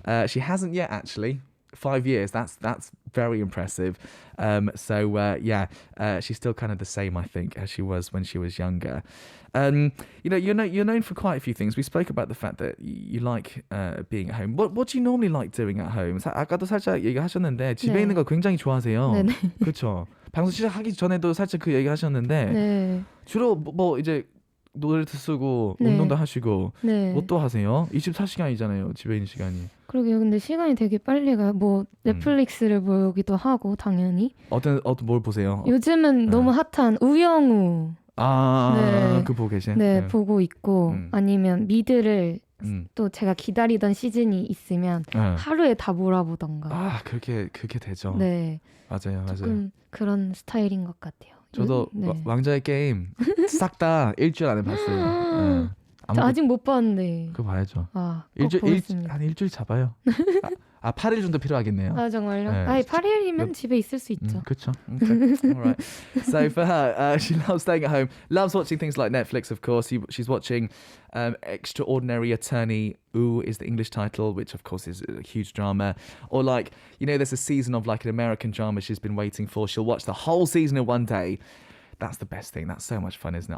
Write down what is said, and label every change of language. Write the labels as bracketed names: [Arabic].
[English] She hasn't yet, actually. 5 years. That's very impressive. She's still kind of the same, I think, as she was when she was younger. You're known for quite a few things. We spoke about the fact that you like being at home. What do you normally like doing at home? [Korean] 아까도 살짝 얘기하셨는데 집에 있는 거 굉장히 좋아하세요. 네네. 그렇죠. 방송 시작하기 전에도 살짝 그 얘기하셨는데 네. 주로 뭐 이제 노래도 쓰고 운동도 하시고 뭐 또 하세요? 24시간이잖아요. 집에 있는 시간이. 그러게요. 근데 시간이 되게 빨리 가요. 뭐 넷플릭스를 보기도 하고 당연히. 뭘 보세요? 요즘은 너무 핫한 우영우. 그 보고 계신? 네, 보고 있고 아니면 미드를 또 제가 기다리던 시즌이 있으면 하루에 다 몰아보던가. 그렇게 되죠. 네. 맞아요. 조금 그런 스타일인 것 같아요. 저도 왕자의 게임 싹 다 일주일 안에 봤어요. 아직 못 봤는데. 그거 봐야죠. 보겠습니다. 한 일주일 잡아요. 8일 정도 필요하겠네요. 정말요? 네. 8일이면 집에 있을 수 있죠. [English] 그렇죠. Okay. All right. So for her, she loves staying at home, loves watching things like Netflix, of course. She's watching Extraordinary Attorney Ooh is the English title, which of course is a huge drama. Or like, there's a season of like an American drama she's been waiting for. She'll watch the whole season in one day. That's the best thing. That's so much fun, isn't it?